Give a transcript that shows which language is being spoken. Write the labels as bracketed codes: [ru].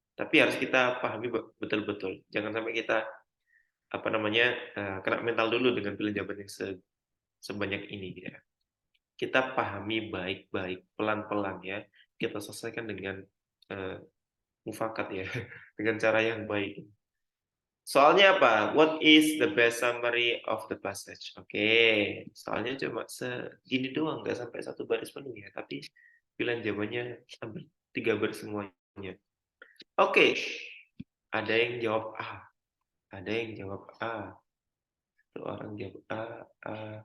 [id] Tapi harus kita pahami betul-betul. Jangan sampai kita kena mental dulu dengan pilihan jawaban yang sebanyak ini gitu ya. Kita pahami baik-baik, pelan-pelan ya. Kita selesaikan dengan mufakat ya, dengan cara yang baik. Soalnya apa? [en] What is the best summary of the passage? [id] Oke, soalnya cuma segini doang, nggak sampai satu baris penuh ya, tapi pilihan jawabannya hampir 3 baris semuanya. Oke, ada yang jawab A, ada yang jawab A, satu orang jawab A, A.